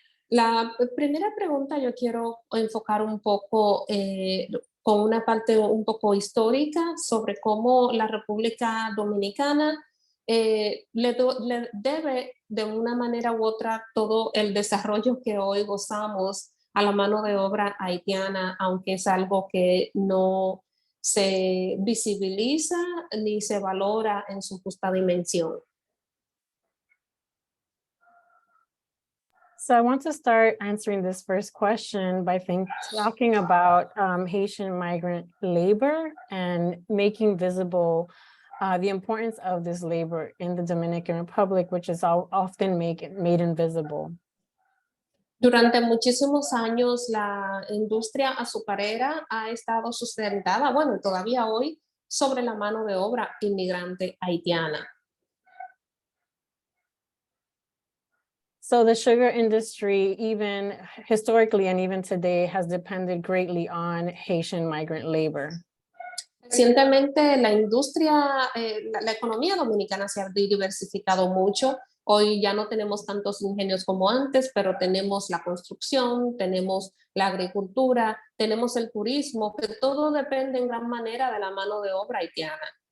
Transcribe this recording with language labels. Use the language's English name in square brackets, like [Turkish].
[Spanish] La primera pregunta yo quiero enfocar un poco con una parte un poco histórica sobre cómo la República Dominicana le debe de una manera u otra todo el desarrollo que hoy gozamos a la mano de obra haitiana, aunque es algo que no se visibiliza ni se valora en su justa dimensión. [English] So I want to start answering this first question by talking about Haitian migrant labor and making visible the importance of this labor in the Dominican Republic, which is often made invisible. [Spanish] Durante muchísimos años la industria azucarera ha estado sustentada, bueno, todavía hoy, sobre la mano de obra inmigrante haitiana. [English] So the sugar industry, even historically and even today, has depended greatly on Haitian migrant labor. [Spanish] Recientemente la industria, la economía dominicana se ha diversificado mucho. Hoy ya no tenemos tantos ingenios como antes, pero tenemos la construcción, tenemos la agricultura, tenemos el turismo, que todo depende en gran manera de la mano de obra haitiana.